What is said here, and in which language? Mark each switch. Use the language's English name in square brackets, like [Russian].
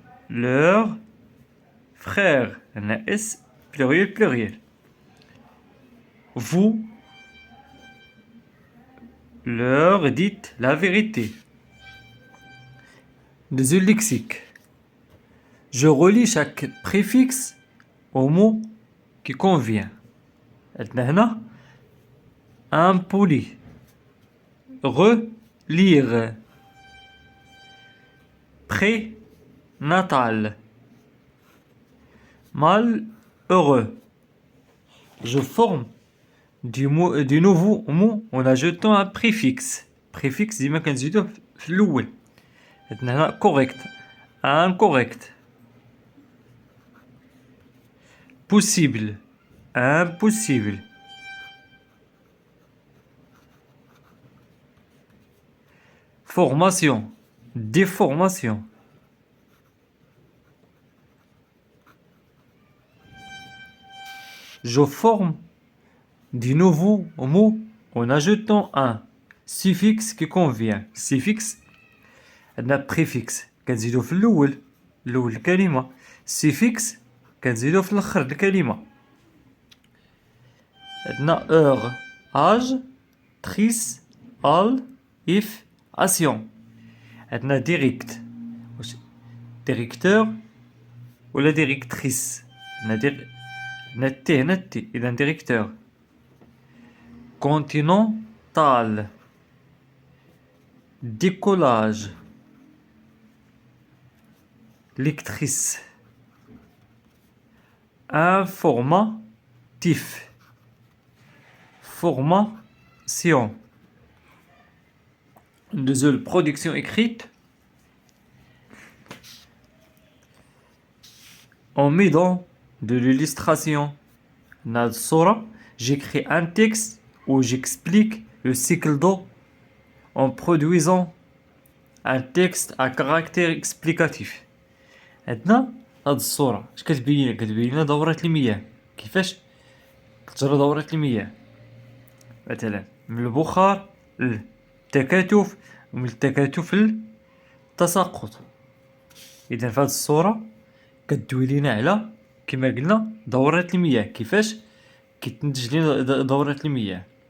[French] leurs frères [Arabic] عندنا اس [French] pluriel vous leur dites la vérité. Des lexique. Je relie chaque préfixe au mot qui convient. [Arabic] عندنا هنا impoli. [French] Relire. Prénatal. Malheureux. Je forme du nouveau mot en ajoutant un préfixe. [Arabic] Préfixe ديما كنزيدوه في الأول. عندنا هنا correct. [French] Incorrect. Possible. Impossible. Formation. Déformation. Je forme du nouveau mot en ajoutant un suffixe qui convient. [Arabic] Suffixe عندنا préfixe كنزيدو في الأول الكلمة. suffixe كنزيدو في الآخر الكلمة. عندنا heure âge trice al if action. عندنا direct واش directeur ولا directrice. عندنا تي هنا تي إذا directeur. [French] continental décollage lectrice informatif formation. Deuxième production écrite en m'aidant de l'illustration. Dans الصورة j'écris un texte où j'explique le cycle d'eau en produisant un texte à caractère explicatif. [Arabic] عندنا هاد الصورة اش كتبين لنا دورة المياه كيفاش كتجرى دورة المياه مثلا من البخار للتكاتف ومن التكاتف للتساقط. اذا في هاد الصورة كتدوي لينا على كما قلنا دورة المياه كيفاش كتنتج لنا دورة المياه.